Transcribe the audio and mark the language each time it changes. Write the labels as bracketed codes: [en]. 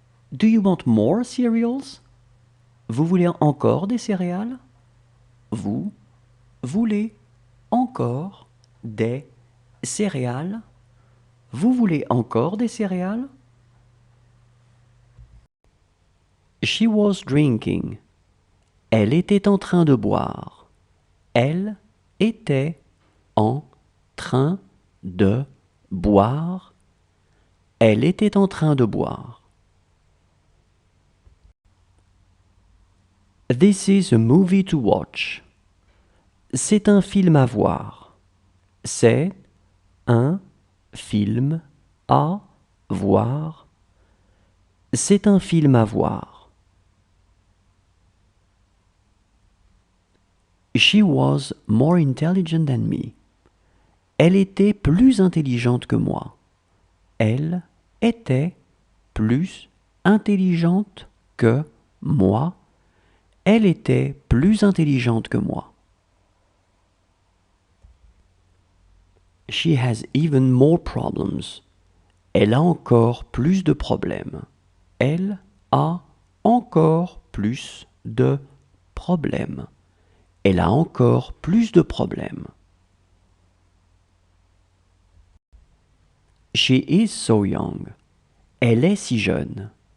[en] Do you want more cereals? [fr] Vous voulez encore des céréales? Vous voulez encore des céréales? Vous voulez encore des céréales? [en] She was drinking. [fr] Elle était en train de boire. Elle était en train de boire. Elle était en train de boire. [en] This is a movie to watch. [fr] C'est un film à voir. C'est un film à voir. C'est un film à voir. [en] She was more intelligent than me. [fr] Elle était plus intelligente que moi. Elle était plus intelligente que moi. Elle était plus intelligente que moi. [en] She has even more problems. [fr] Elle a encore plus de problèmes. Elle a encore plus de problèmes. Elle a encore plus de problèmes. [en] She is so young. [fr] Elle est si jeune.